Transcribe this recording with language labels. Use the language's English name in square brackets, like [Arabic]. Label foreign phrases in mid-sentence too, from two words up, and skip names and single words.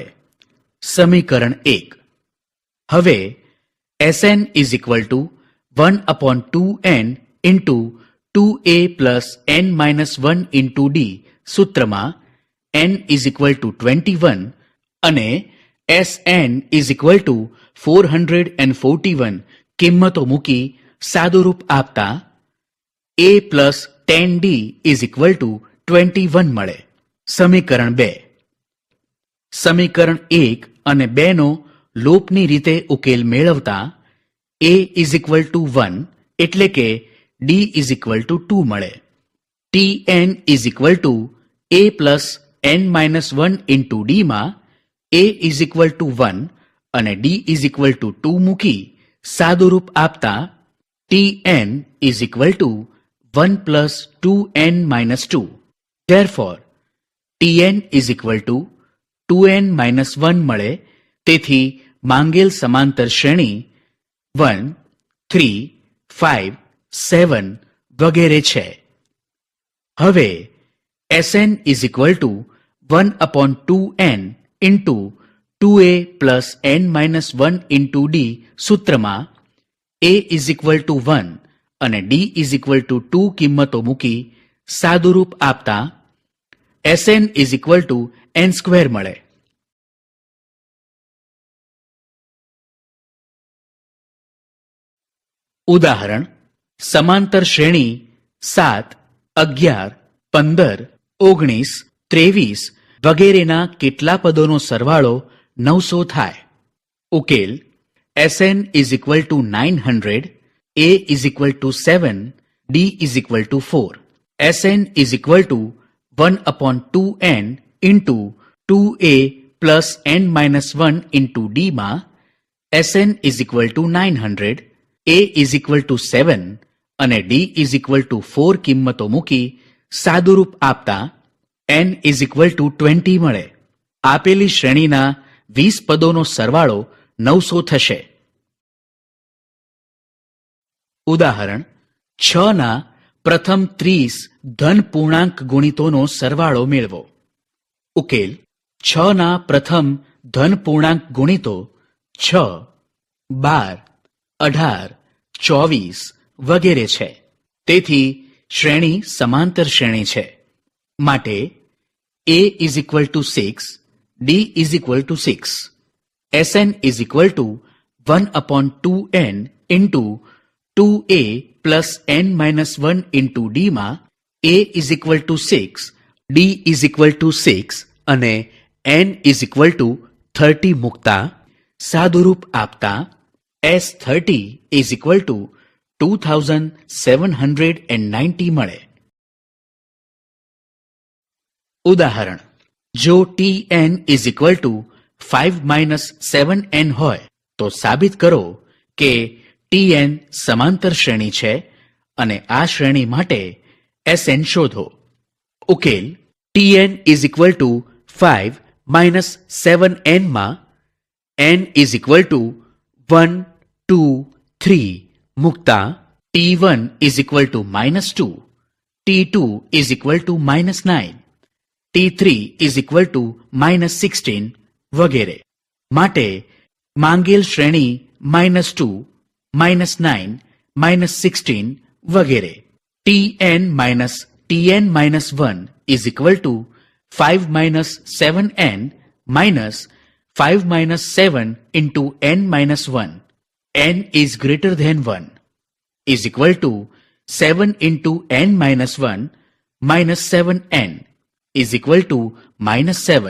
[Gujarati] સમીકરણ 1. હવે [English] Sn is equal to 1 upon 2n into 2a plus n minus 1 into d સૂત્રમાં n is equal to 21 અને Sn is equal to 441 [Gujarati] કિંમતો મૂકી સાદુરૂપ આપતા [English] a plus 10d is equal to 21 મળે. [Gujarati] સમીકરણ 2. સમીકરણ 1 અને 2 નો લોપની રીતે ઉકેલ મેળવતા [English] a is equal to 1 [Gujarati] એટલે કે [English] d is equal to 2 [Gujarati] મળે. [English] tn is equal to a plus n minus 1 into d માં a is equal to 1 અને d is equal to 2 [Gujarati] મૂકી સાદુરૂપ આપતા [English] tn is equal to 1 plus 2n minus 2. Therefore, tn is equal to 2n minus 1 મળે. [Gujarati] તેથી માંગેલ સમાંતર શ્રેણી 1, 3, 5, 7 વગેરે છે. [English] હવે Sn is equal to 1 upon 2n into 2a plus n minus 1 into d સૂત્રમાં a is equal to 1 અને d is equal to 2 [Gujarati] કિંમતો મૂકી સાદુરૂપ આપતા [English] Sn is equal to n square મળે. [Gujarati] ઉદાહરણ: સમાંતર શ્રેણી 7, 11, 15, 19, 23 વગેરેના કેટલા પદોનો સરવાળો 900 થાય. [English] ઉકેલ: Sn is equal to 900, a is equal to 7, d is equal to 4. Sn is equal to 1 upon 2n into 2a plus n minus 1 into d માં Sn is equal to 900, a is equal to 7 અને d is equal to 4 [Gujarati] કિંમતો મૂકી સાદુરૂપ આપતા [English] n is equal to 20 મળે. [Gujarati] આપેલી શ્રેણીના 20 પદોનો સરવાળો 900 થશે. ઉદાહરણ: 6 ના પ્રથમ 30 ધન પૂર્ણાંક ગુણિતોનો સરવાળો મેળવો. ઉકેલ: 6 ના પ્રથમ ધન પૂર્ણાંક ગુણિતો 6, 12, 18, 24 વગેરે છે. તેથી શ્રેણી સમાંતર શ્રેણી છે. [English] માટે a is equal to 6, d is equal to 6. Sn is equal to 1 upon 2n into 2a plus n minus 1 into d માં a is equal to 6, d is equal to 6 અને n is equal to 30 [Gujarati] મૂકતા સાદુરૂપ આપતા [English] S30 is equal to 2790 મળે. [Gujarati] ઉદાહરણ: જો [English] tn is equal to 5 minus 7n [Gujarati] હોય તો સાબિત કરો કે tn સમાંતર શ્રેણી છે અને આ શ્રેણી માટે Sn શોધો. [English] ઉકેલ Tn is equal to 5 minus 7n માં n is equal to 1, 2, 3 મૂકતા T1 is equal to -2, T2 is equal to -9, T3 is equal to -16 વગેરે. [Gujarati] માટે માંગેલ શ્રેણી -2, -9, -16 વગેરે. [English] Tn minus Tn minus 1 is equal to 5 minus 7n minus 5 minus 7 into n minus 1. n is greater than 1 is equal to 7 into n minus 1 minus 7n is equal to -7.